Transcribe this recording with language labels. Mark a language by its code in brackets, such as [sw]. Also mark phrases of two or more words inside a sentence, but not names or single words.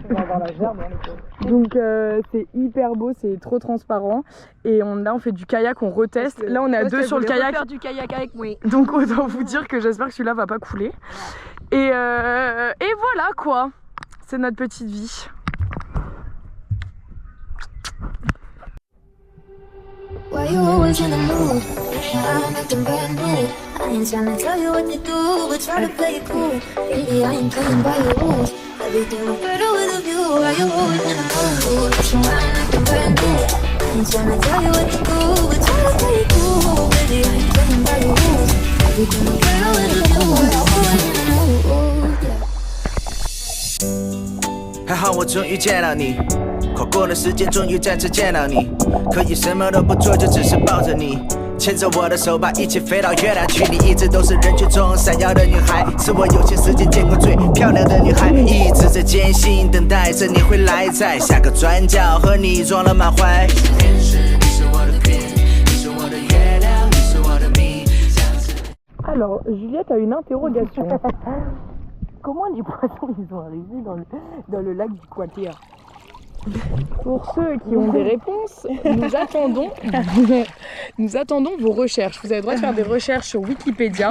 [fr] On va avoir la gerbe dans les côtes. Donc c'est hyper beau, c'est trop transparent. Et là on fait du kayak, on reteste. Là on est à 2 sur le kayak. Faire du kayak avec moi. Donc autant vous dire que j'espère que celui-là va pas couler. Et voilà quoi. C'est notre petite vie. [en] Why you always in the mood? I'm acting brand new. I ain't trying to tell you what to do, but try to play it cool. Baby, I ain't playing by your rules. Everything look better with a view. Why you always in the mood? I'm acting brand new. I ain't trying to tell you what to do, but try to play it cool. Baby, I ain't playing by your rules. Everything look better with a view. Why you always in the mood? Yeah. [zh] 还好我终于见到你，跨过了时间，终于再次见到你。可以什么都不做，就只是抱着你，牵着我的手，把一起飞到月亮去。你一直都是人群中闪耀的女孩，是我有些时间见过最漂亮的女孩。一直在艰辛等待着你会来，在下个转角和你撞了满怀。天使，你是我的天，你是我的月亮，你是我的谜。 [fr] Alors, Juliette a une interrogation. Comment les poissons ils sont arrivés dans le lac du Quater? Pour ceux qui ont des réponses, nous attendons vos recherches. Vous avez le droit de faire des recherches sur Wikipédia.